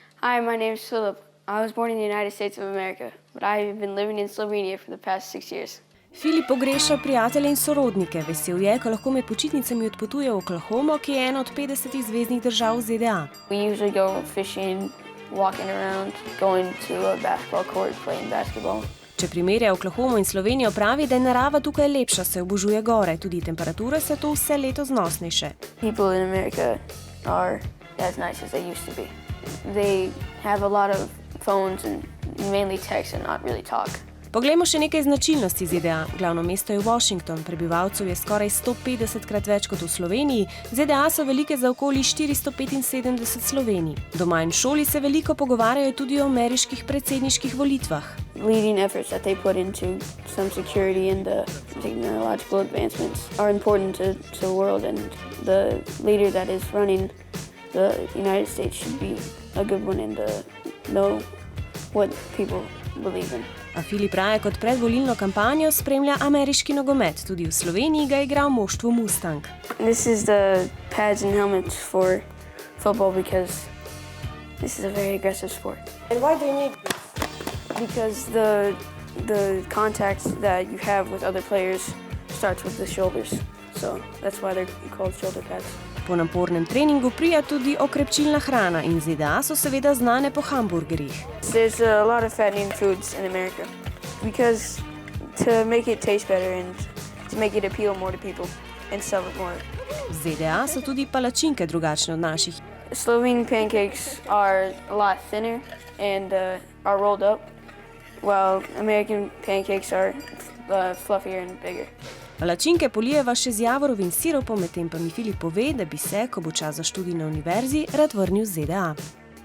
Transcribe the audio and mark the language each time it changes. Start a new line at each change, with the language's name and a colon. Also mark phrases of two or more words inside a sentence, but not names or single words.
English: Hi, my name is Philip. I was born in the United States of America, but I have been living in Slovenia for the past 6 years.
Slovenian: Filip pogreša prijatelje in sorodnike. Vesel je, ko lahko med počitnicami odpotuje v Oklahomo, ki je ena od 50 zveznih držav v ZDA.
English: We usually go fishing, walking around, going to a basketball court, playing basketball.
Slovenian: Če primerja Oklahomo in Slovenijo, pravi, da je narava tukaj lepša, se obožuje gore, tudi temperature so tu vse leto znosnejše.
English: People in America are as nice as they used to be. They have a lot of phones and mainly text and not really talk.
Slovenian: Poglejmo še nekaj značilnosti ZDA. Glavno mesto je Washington, prebivalcev je skoraj 150krat več kot v Sloveniji, ZDA so velike za okoli 475 Slovenij. Doma in v šoli se veliko pogovarjajo tudi o ameriških predsedniških volitvah.
English: Leading efforts that they put into some security and the technological advancements are important to the world, and the leader that is running the United States should be a good one and know what people believe in.
Slovenian: A Filip raje kot predvolilno kampanjo spremlja ameriški nogomet. Tudi v Sloveniji ga igra v moštvu Mustang.
English: This is the pads and helmets for football because this is a very aggressive sport. And why do you need this? Because the contact that you have with other players starts with the shoulders. So that's why they're called shoulder pads.
Slovenian: Po napornem treningu prija tudi okrepčilna hrana in ZDA so seveda znane po hamburgerjih.
English: There's a lot of fattening foods in America because to make it taste better and to make it appeal more to people and sell it more.
Slovenian: V ZDA so tudi palačinke drugačne od naših.
English: Slovene pancakes are a lot thinner and are rolled up, while American pancakes are fluffier and bigger.
Slovenian: Palačinke polijeva še z javorovim sirupom, medtem pa mi Filip pove, da bi se, ko bo čas za študij na univerzi, rad vrnil v ZDA.